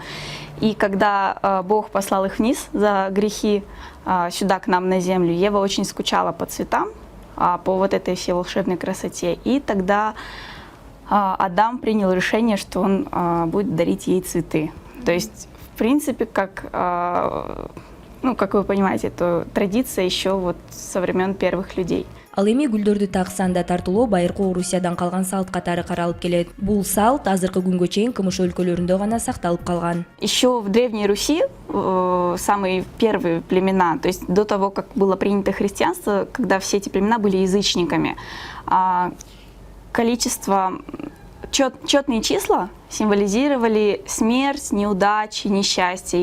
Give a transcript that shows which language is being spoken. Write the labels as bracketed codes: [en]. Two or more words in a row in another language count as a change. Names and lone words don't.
[ru] И когда Бог послал их вниз за грехи сюда, к нам на землю, Ева очень скучала по цветам, по вот этой всей волшебной красоте. И тогда Адам принял решение, что он будет дарить ей цветы. То есть, в принципе, как вы понимаете, это традиция еще вот со времен первых людей. [ky] Ал эми гүлдөрдү так санда тартуулоо байыркы Орусиядан калган салт катары каралып келет. Бул салт азыркы күнгө чейин кымыш өлкөлөрүндө гана сакталып калган. [ru] Еще в Древней Руси самые первые племена, то есть до того, как было принято христианство, когда все эти племена были язычниками, четные числа символизировали смерть, неудачи, несчастье.